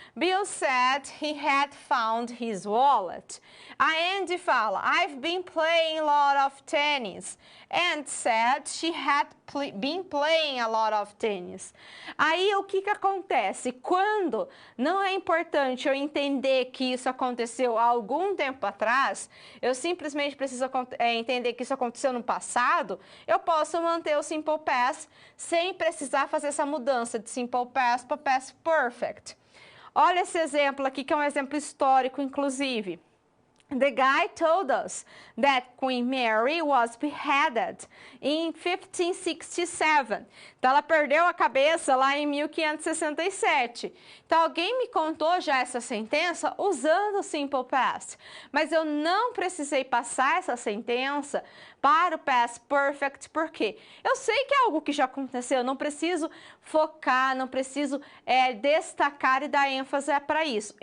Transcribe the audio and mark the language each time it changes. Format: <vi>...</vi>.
<en>Bill said he had found his wallet.</en> <pt>A Andy fala,</pt> <en>I've been playing a lot of tennis. And said she had been playing a lot of tennis.</en> <pt>Aí o que acontece? Quando não é importante eu entender que isso aconteceu há algum tempo atrás, eu simplesmente preciso entender que isso aconteceu no passado, eu posso manter o simple past sem precisar fazer essa mudança de simple past para past perfect. Olha esse exemplo aqui, que é um exemplo histórico, inclusive.</pt> <en>The guy told us that Queen Mary was beheaded in 1567.</en> <pt>Então, ela perdeu a cabeça lá em 1567. Então, alguém me contou já essa sentença usando o simple past. Mas eu não precisei passar essa sentença para o past perfect, porque eu sei que é algo que já aconteceu, eu não preciso focar, não preciso destacar e dar ênfase para isso.</pt>